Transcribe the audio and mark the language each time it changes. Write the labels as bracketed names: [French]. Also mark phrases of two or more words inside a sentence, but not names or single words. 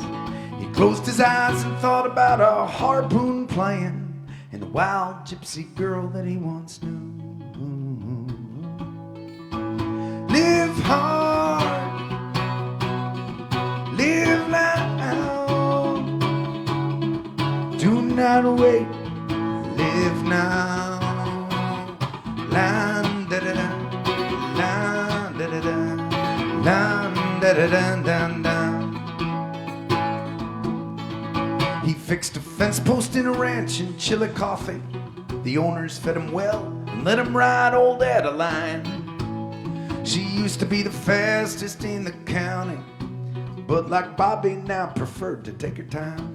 [English] He closed his eyes and thought about a harpoon playing and a wild gypsy girl that he once knew. Live hard, live loud, do not wait, live now. Lan da da da, lan da da da, lan da da da da da. He fixed a fence post in a ranch in Chillicothe. The owners fed him well and let him ride old Adeline. She used to be the fastest in the county, but like Bobby now preferred to take her time.